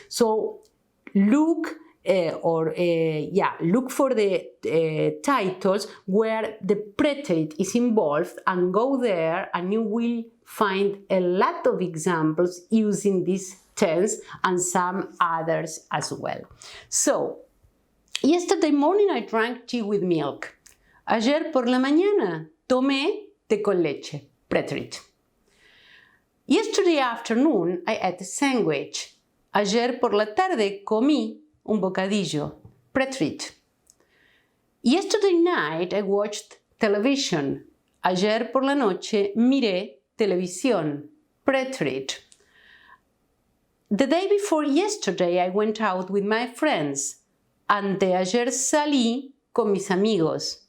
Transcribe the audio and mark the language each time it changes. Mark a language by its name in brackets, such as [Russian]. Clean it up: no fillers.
[English] So look look for the titles where the preterite is involved and go there and you will find a lot of examples using this tense and some others as well. So, yesterday morning I drank tea with milk. [Spanish] Ayer por la mañana tomé té con leche. [English] Preterite. Yesterday afternoon I ate a sandwich. [Spanish] Ayer por la tarde comí un bocadillo. [English] Preterite. Yesterday night I watched television. [Spanish] Ayer por la noche miré televisión. [English] Preterite. The day before yesterday I went out with my friends. [Spanish] Anteayer salí con mis amigos.